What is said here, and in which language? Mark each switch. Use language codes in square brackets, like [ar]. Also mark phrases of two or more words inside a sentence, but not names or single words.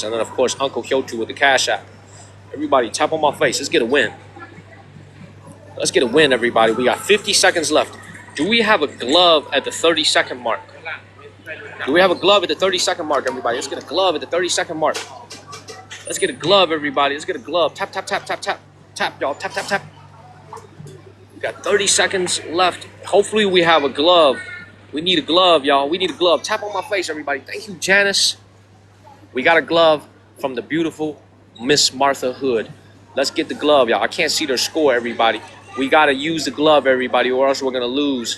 [en] And then, of course, Uncle Kyoto with the Cash App. Everybody, tap on my face. Let's get a win. Let's get a win, everybody. We got 50 seconds left. Do we have a glove at the 30-second mark? Do we have a glove at the 30-second mark, everybody? Let's get a glove at the 30-second mark. Let's get a glove, everybody. Let's get a glove. Tap, tap, tap, tap, tap. Tap, y'all. Tap, tap, tap. We got 30 seconds left. Hopefully we have a glove. We need a glove, y'all. We need a glove. Tap on my face, everybody. Thank you, Janice. We got a glove from the beautiful Miss Martha Hood. Let's get the glove, y'all. I can't see their score, everybody. We got to use the glove, everybody, or else we're going to lose.